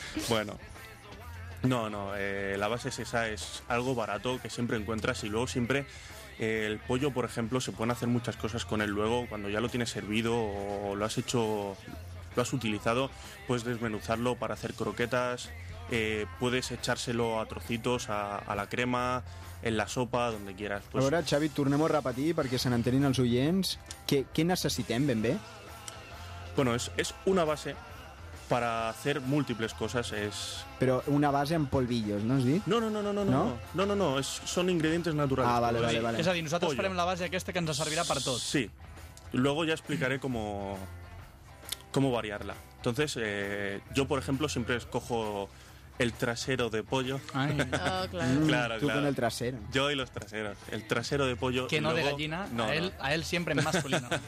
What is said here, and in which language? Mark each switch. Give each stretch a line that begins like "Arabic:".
Spanish: Bueno, la base es esa, es algo barato que siempre encuentras y luego siempre el pollo, por ejemplo, se pueden hacer muchas cosas con él luego, cuando ya lo tienes servido o lo has utilizado, puedes desmenuzarlo para hacer croquetas, puedes echárselo a trocitos, a la crema, en la sopa, donde quieras.
Catalan: Pues... A veure, Xavi, tornem a repetir perquè se n'entenin els oients. Què necessitem ben bé?
Spanish: Bueno, es una base... Para hacer múltiples cosas es... Pero una base en polvillos, ¿no? ¿Sí? No. Son ingredientes naturales. Ah, vale, vale. Es decir, nosotros
Catalan: farem la base aquesta que ens servirà per tot.
Spanish: Sí. Luego ya explicaré cómo variarla. Entonces, yo, por ejemplo, siempre escojo el trasero de pollo. Ay. Claro. Claro, tú claro. Con el trasero. Yo y los traseros. El trasero de pollo... Que no luego... de gallina. No, a él siempre en masculino.